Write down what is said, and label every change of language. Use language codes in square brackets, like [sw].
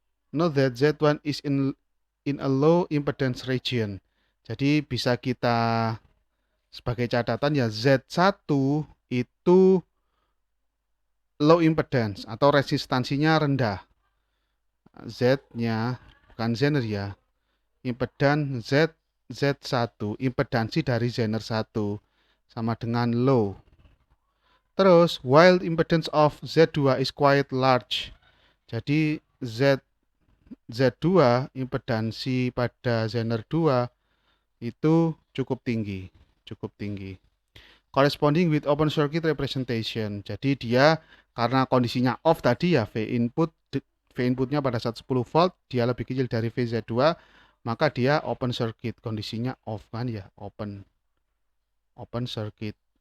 [en] Note that Z1 is in a low impedance region. [id] Jadi bisa kita sebagai catatan ya, Z1 itu low impedance atau resistansinya rendah. Z-nya bukan zener ya. Impedans Z1, impedansi dari zener 1 sama dengan low. Terus [en] while impedance of Z2 is quite large. [id] Jadi Z2 impedansi pada zener 2 itu cukup tinggi. [en] Corresponding with open circuit representation. [id] Jadi dia karena kondisinya off tadi ya, V inputnya pada saat 10 volt dia lebih kecil dari VZ2, maka dia open circuit, kondisinya off kan ya, open circuit.